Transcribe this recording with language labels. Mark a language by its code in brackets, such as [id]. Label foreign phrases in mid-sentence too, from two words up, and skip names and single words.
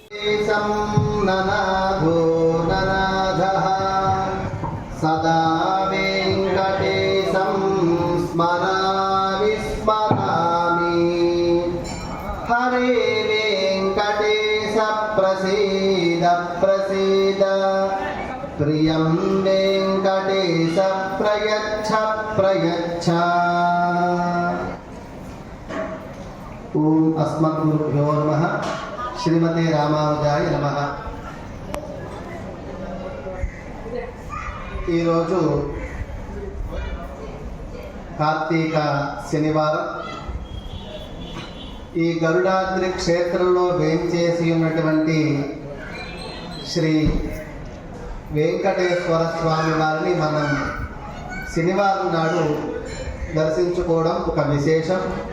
[sa] సదా వెంకటేశం స్మరామి స్మరామి, హరే వెంకటేశ ప్రసీద ప్రసీద. वेङ्कटेश प्रयच्छ प्रयच्छ। ॐ अस्मद्गुरुभ्यो नमः। श्रीमते रामानुजाय नमः। [te] ఈరోజు కార్తీక శనివారం. ఈ గరుడాద్రి క్షేత్రంలో వేంచేసి ఉన్నటువంటి శ్రీ వెంకటేశ్వర స్వామి వారిని మనం శనివారం నాడు దర్శించుకోవడం ఒక విశేషం.